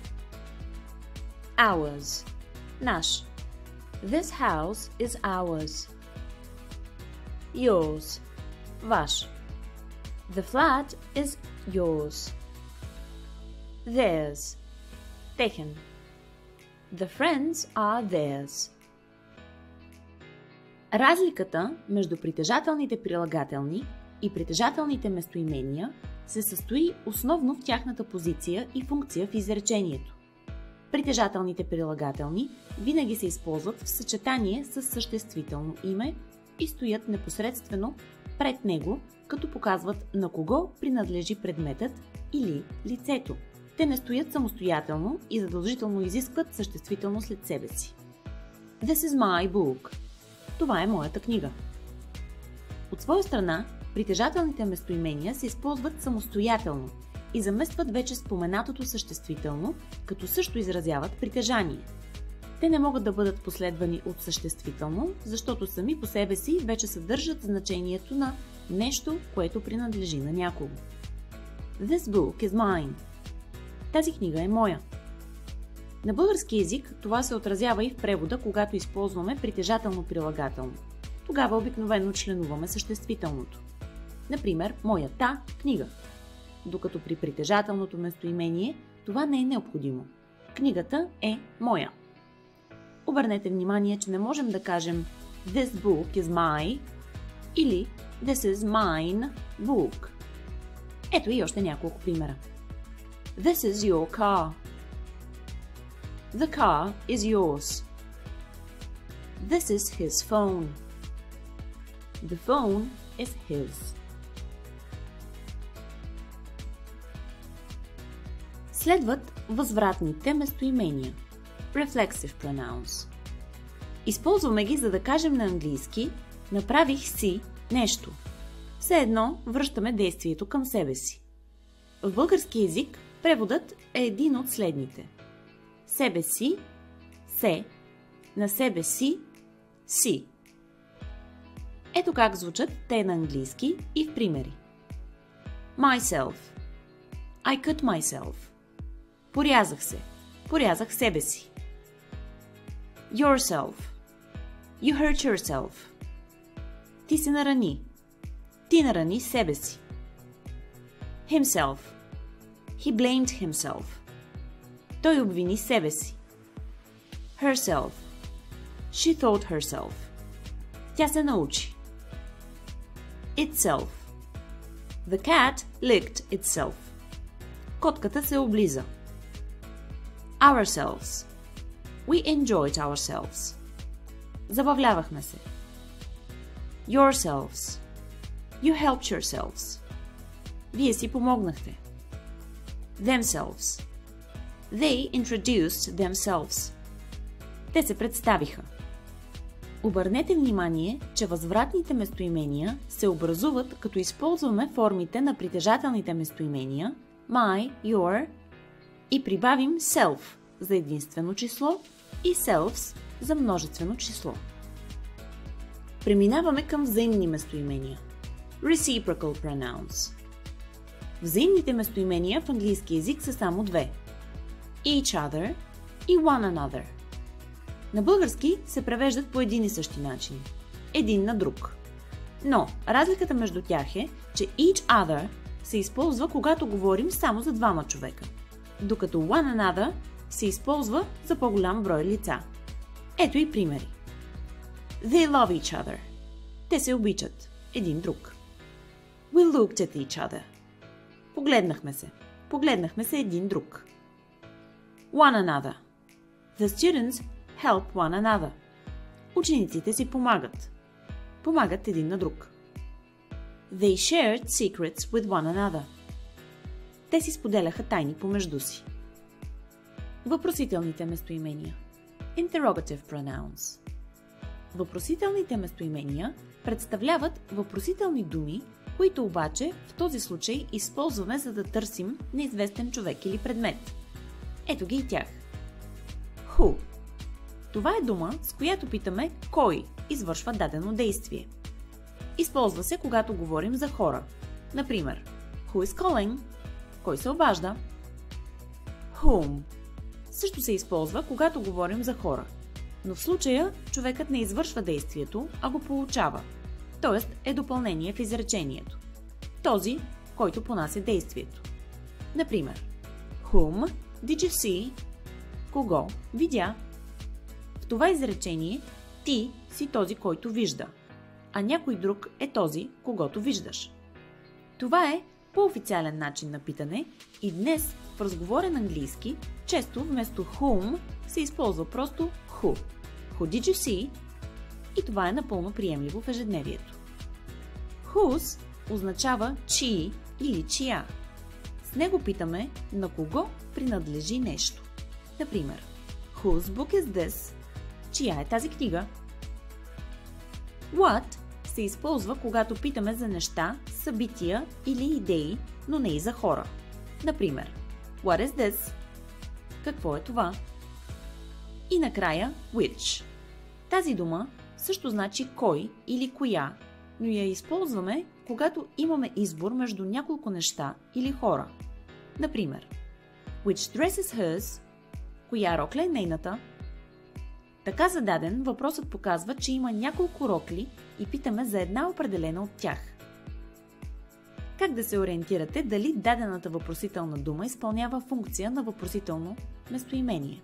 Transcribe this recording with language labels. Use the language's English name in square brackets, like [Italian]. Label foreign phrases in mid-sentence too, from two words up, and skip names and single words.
[English] Ours. Наш. This house is ours. Yours. Ваш. The flat is yours. Theirs. Техен. The friends are theirs. [Bulgarian] Разликата между притежателните прилагателни и притежателните местоимения се състои основно в тяхната позиция и функция в изречението. Притежателните прилагателни винаги се използват в съчетание с съществително име и стоят непосредствено пред него, като показват на кого принадлежи предметът или лицето. Те не стоят самостоятелно и задължително изискват съществително след себе си. [English] This is my book. [Bulgarian] Това е моята книга. От своя страна, притежателните местоимения се използват самостоятелно и заместват вече споменатото съществително, като също изразяват притежание. Те не могат да бъдат последвани от съществително, защото сами по себе си вече съдържат значението на нещо, което принадлежи на някого. [English] This book is mine. [Bulgarian] Тази книга е моя. На български език това се отразява и в превода, когато използваме притежателно прилагателно. Тогава обикновено членуваме съществителното. Например, моята книга. Докато при притежателното местоимение това не е необходимо. Книгата е моя. Обърнете внимание, че не можем да кажем [English] This book is my [Bulgarian] или [English] This is mine book. [Bulgarian] Ето и още няколко примера. [English] This is your car. The car is yours. This is his phone. The phone is his. [Bulgarian] Следват възвратните местоимения. [English] Reflexive pronouns. [Bulgarian] Използваме ги, за да кажем на английски направих си нещо. Все едно връщаме действието към себе си. В български език преводът е един от следните. Себе си, се, на себе си, си. Ето как звучат те на английски и в примери. [English] Myself. I cut myself. [Bulgarian] Порязах се. Порязах себе си. [English] Yourself. You hurt yourself. [Bulgarian] Ти се нарани. Ти нарани себе си. [English] Himself. He blamed himself. [Bulgarian] Той обвини себе си. [English] Herself. She taught herself. [Bulgarian] Тя се научи. [English] Itself. The cat licked itself. [Bulgarian] Котката се облиза. [English] Ourselves. We enjoyed ourselves. [Bulgarian] Забавлявахме се. [English] Yourselves. You helped yourselves. [Bulgarian] Вие си помогнахте. [English] Themselves. They introduced themselves. [Bulgarian] Те се представиха. Обърнете внимание, че възвратните местоимения се образуват, като използваме формите на притежателните местоимения [English] my, your [Bulgarian] и прибавим self за единствено число и selves за множествено число. Преминаваме към взаимни местоимения. [English] Reciprocal pronouns. [Bulgarian] Взаимните местоимения в английски език са само две. [English] Each other и one another. [Bulgarian] На български се превеждат по един и същи начин. Един на друг. Но разликата между тях е, че [English] each other [Bulgarian] се използва, когато говорим само за двама човека, докато [English] one another [Bulgarian] се използва за по-голям брой лица. Ето и примери. [English] They love each other. [Bulgarian] Те се обичат един друг. [English] We looked at each other. [Bulgarian] Погледнахме се. Погледнахме се един друг. [English] One another. The students help one another. [Bulgarian] Учениците си помагат. Помагат един на друг. [English] They shared secrets with one another. [Bulgarian] Те си споделяха тайни помежду си. Въпросителните местоимения. [English] Interrogative pronouns. [Bulgarian] Въпросителните местоимения представляват въпросителни думи, които обаче в този случай използваме, за да търсим неизвестен човек или предмет. Ето ги и тях. Who. Това е дума, с която питаме кой извършва дадено действие. Използва се, когато говорим за хора. Например, [English] who is calling? [Bulgarian] Кой се обажда? [English] Whom. [Bulgarian] Също се използва, когато говорим за хора. Но в случая човекът не извършва действието, а го получава. Т.е. е допълнение в изречението. Този, който понася действието. Например, [English] whom did you see? [Bulgarian] Кого видя? В това изречение ти си този, който вижда, а някой друг е този, когото виждаш. Това е по-официален начин на питане и днес в разговорен английски често вместо whom се използва просто who. [English] Who did you see? [Bulgarian] И това е напълно приемливо в ежедневието. Whose означава чий или чия. С него питаме на кого принадлежи нещо. Например, [English] whose book is this? [Bulgarian] Чия е тази книга? What се използва, когато питаме за неща, събития или идеи, но не и за хора. Например, [English] what is this? [Bulgarian] Какво е това? И накрая which. Тази дума също значи кой или коя, но я използваме, когато имаме избор между няколко неща или хора. Например, [English] which dress is hers? [Bulgarian] Коя рокля е нейната? Така зададен, въпросът показва, че има няколко рокли и питаме за една определена от тях. Как да се ориентирате дали дадената въпросителна дума изпълнява функция на въпросително местоимение?